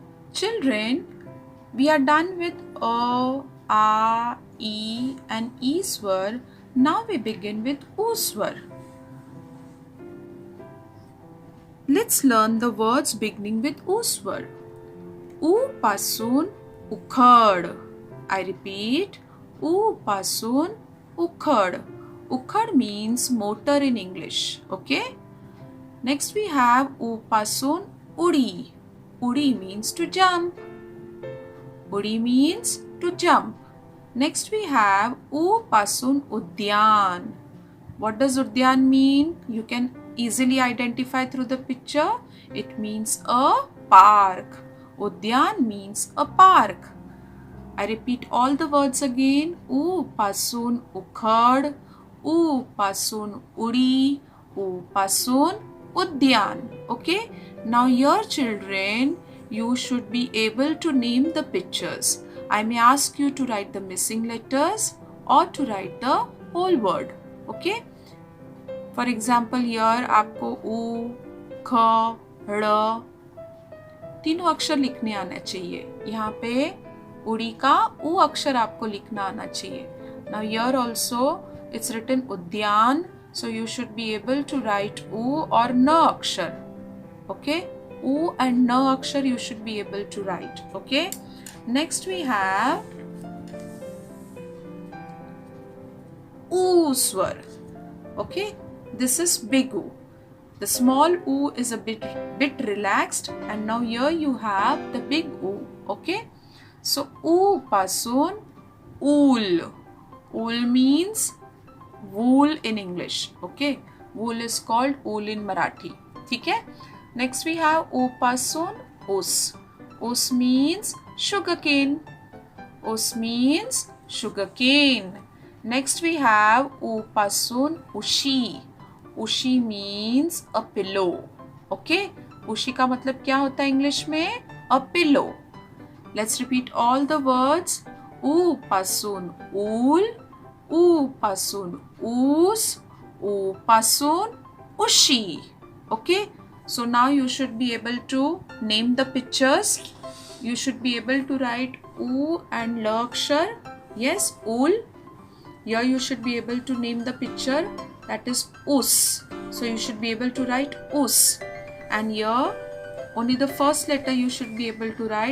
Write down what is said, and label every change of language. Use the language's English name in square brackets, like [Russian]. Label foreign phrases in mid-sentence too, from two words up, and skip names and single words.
[English] Children, we are done with A, A, E and E swar. Now we begin with U swar. Let's learn the words beginning with U swar. [Marathi] U pasun ukhad. [English] I repeat, [Marathi] U pasun ukhad. [English] Ukhad means motor in English. Okay. Next we have [Marathi] U pasun udi. [English] Udi means to jump. Udi means to jump. Next we have [Marathi] U pasun udyan. [English] What does udyan mean? You can easily identify through the picture. It means a park. Udyan means a park. I repeat all the words again. [Marathi] U pasun ukhad. U pasun udi. U pasun udyan. [English] Okay. Now here children, you should be able to name the pictures. I may ask you to write the missing letters or to write the whole word. Okay. For example, here [Hindi] आपको U, K, R तीनों अक्षर लिखने आना चाहिए. यहाँ पे उड़ी का U अक्षर आपको लिखना आना चाहिए. [English] Now here also it's written उद्यान, so you should be able to write U or N अक्षर. Okay, U and N अक्षर you should be able to write. Okay. Next we have U swar. Okay, this is big U. The small U is a bit relaxed, and now here you have the big U. Okay, so [Marathi] U pasun ul. [English] Ul means wool in English. Okay, wool is called ul in Marathi. Okay. Next we have [Marathi] U pasun us. [English] Us means sugarcane. Us means sugarcane. Next we have [Marathi] U pasun ushi. [English] Ushi means a pillow. Okay? [Hindi] Ushi का मतलब क्या होता है इंग्लिश में? [English] A pillow. Let's repeat all the words. [Marathi] U pasun ul. U pasun us. U pasun ushi. [English] Okay? So now you should be able to name the pictures. You should be able to write U and L akshar. Yes, ul. Here you should be able to name the picture, that is us. So you should be able to write us. And here only the first letter you should be able to write.